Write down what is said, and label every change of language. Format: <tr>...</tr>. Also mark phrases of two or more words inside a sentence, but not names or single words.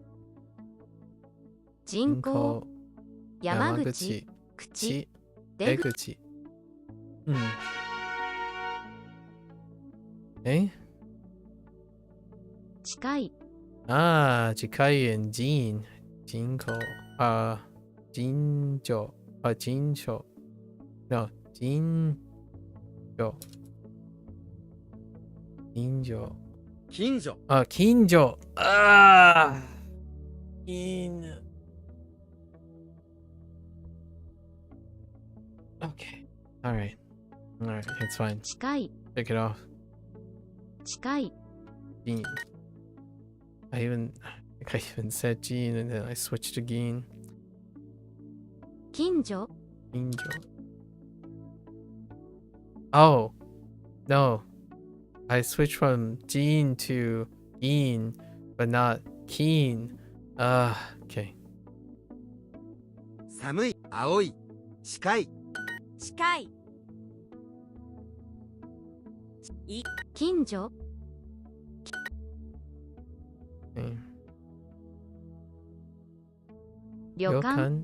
<ja>人口。山口。口。出口。出口。え近い。近いん人口。人所。人所。No, 人所。近所。近所近所。</ja> <en>近。Okay. Alright. Alright, it's fine.</en> <ja>近い。</ja> <en>Pick it off.</en> <ja>近い。</ja> <en>Gene. I think I even said Gene and then I switched to Gene.</en> <ja>近所。</ja> <en>Angel. Oh. No. I switched from Gene to Gene, but not Keen. Okay.</en> <ja>寒い青い近い近い、近所。</ja> <en>Okay.</en> <ja>旅館。</ja>